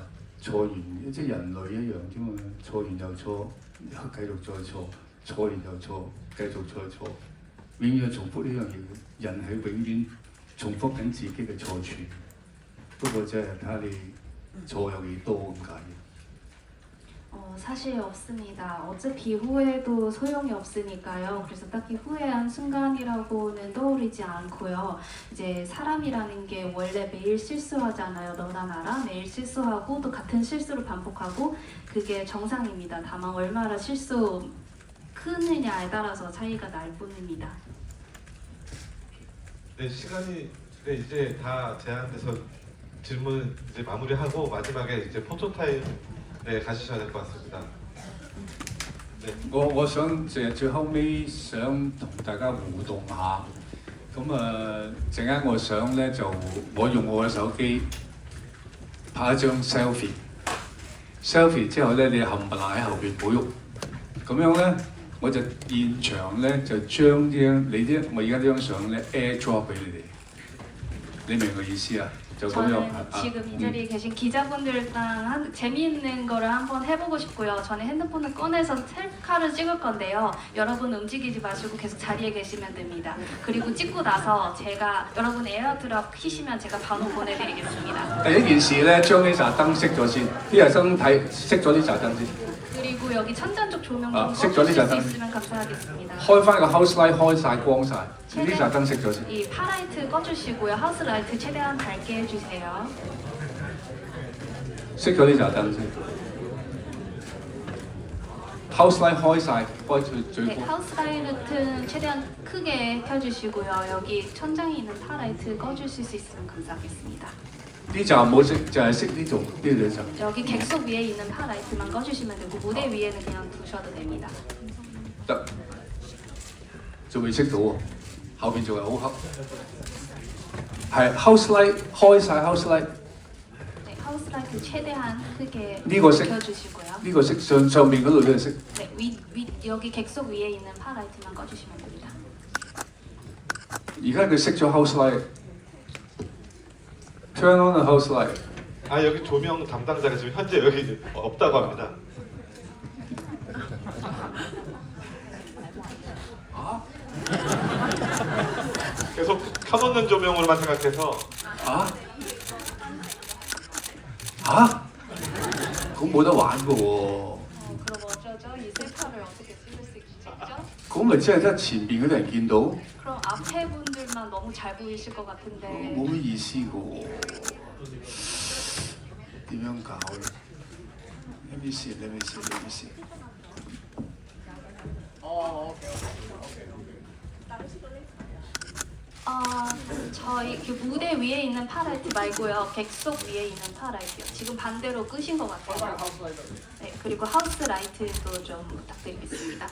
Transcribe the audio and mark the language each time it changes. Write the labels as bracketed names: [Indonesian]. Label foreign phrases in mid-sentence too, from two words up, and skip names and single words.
[Cantonese] 錯完即係人類一樣啫嘛，錯完又錯，繼續再錯，錯完又錯，繼續再錯，永遠重複呢樣嘢。人係永遠重複緊自己嘅錯處，不過即係睇下你錯有幾多咁解。 [Korean] 사실 없습니다. 어차피 후회도 소용이 없으니까요. 그래서 딱히 후회한 순간이라고는 떠오르지 않고요. 이제 사람이라는 게 원래 매일 실수하잖아요. 너나 나라 매일 실수하고 또 같은 실수를 반복하고 그게 정상입니다. 다만 얼마나 실수 크느냐에 따라서 차이가 날 뿐입니다. 네, 시간이 이제 다 제한돼서 질문 이제 마무리하고 마지막에 이제 포토 타임 네, 가시셔야 될 것 같습니다. 네. [Cantonese] 我想最後尾想同大家互動下，咁陣間我想咧就我用我嘅手機拍一張 selfie 之後咧你冚唪唥喺後邊唔好喐，咁樣咧我就現場咧就將我而家呢張相咧 AirDrop 俾你哋。 你明個意思啊？就咁樣 [Korean] 저는 지금 이 자리에 계신 기자분들랑 재미있는 거를 한번 해보고 싶고요. 저는 핸드폰을 꺼내서 셀카를 찍을 건데요. 여러분 움직이지 마시고 계속 자리에 계시면 됩니다. 그리고 찍고 나서 제가 여러분 에어드랍 키시면 제가 바로 보내드리겠습니다. [Cantonese] 第一件事咧，將呢盞燈熄咗先，啲人生睇熄咗呢盞燈先， [Korean] 그리고 여기 천장 쪽 조명 좀 아, 꺼주실 수 색전이 있으면 감사하겠습니다. [Cantonese] 開翻個 [English] house light [Cantonese] 開晒光晒，呢盞燈熄咗先。 [Korean] 이 파라이트 꺼주시고요. 하우스 라이트 최대한 밝게 해주세요. [Cantonese] 熄咗呢盞燈先。 [English] house light [Cantonese] 開晒，開最 [Korean] 네, [Cantonese] 光。 [Korean] 하우스 라이트는 최대한 크게 켜주시고요. 여기 천장에 있는 파라이트 꺼주실 수 있으면 감사하겠습니다. [Cantonese] 呢盞唔好熄，就係熄呢度呢兩盞。 [Korean] 여기 객석 위에 있는 파라이트만 꺼주시면 되고 무대 위에는 그냥 두셔도 됩니다. [Cantonese] 得，仲未熄到喎，後邊仲係好黑。係 [English] house light [Cantonese] 開晒 [English] house light， [Korean] 네, 하우스 라이트 최대한 크게 이거 색- 켜주시고요. [Cantonese] 呢個熄上面嗰度都係熄。 [Korean] 네, 여기 객석 위에 있는 파라이트만 꺼주시면 됩니다. [Cantonese] 而家佢熄咗 [English] house light。Turn on the house light。 [Korean] 아 여기 조명 담당자가 지금 현재 여기 없다고 합니다. 계속 켜놓는 조명으로만 생각해서 [Cantonese] 咁冇得玩嘅喎。 [Korean] 그럼 어쩌죠? 이 셀카를 어떻게 찍을 수 있죠? [Cantonese] 咁咪即係得前邊嗰啲人見到， [Korean] 그럼 앞에 분들만 너무 잘 보이실 것 같은데 [Cantonese] 冇乜意思嘅喎。點樣搞咧 ？ [English] Let me see, let me see, let me see。 [Korean] 저희 그 무대 위에 있는 파라이트 말고요. 객석 위에 있는 파라이트요. 지금 반대로 끄신 것 같아요. 네, 그리고 하우스 라이트도 좀 부탁드리겠습니다.